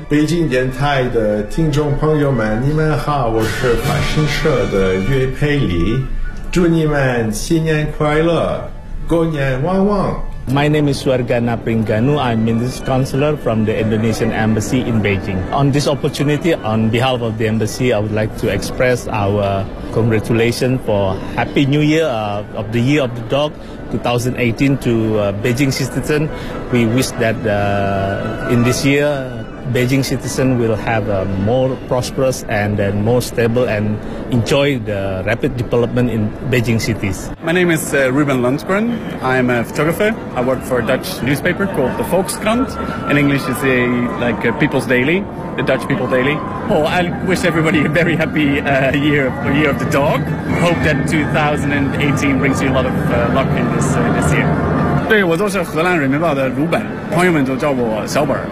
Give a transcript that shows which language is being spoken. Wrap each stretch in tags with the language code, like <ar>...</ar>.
<zh>北京电台的听众朋友们，你们好，我是法新社的岳佩里，祝你们新年快乐，过年旺旺。</zh> <en>My name is Suargana Pringanu. I'm Minister Counselor from the Indonesian Embassy in Beijing. On this opportunity, on behalf of the Embassy, I would like to express our congratulations for Happy New Year of the Year of the Dog 2018 to Beijing citizens. We wish that in this year, Beijing citizens will have a more prosperous and then more stable and enjoy the rapid development in Beijing cities. My name is Ruben Lundgren. I'm a photographer. I work for a Dutch newspaper called the Volkskrant. In English, it's a, like a People's Daily, the Dutch People Daily. Oh, I wish everybody a very happy year of the dog. Hope that 2018 brings you a lot of luck in this year.</en> <zh>对，我就是荷兰人民报的鲁本，朋友们都叫我小本。</zh>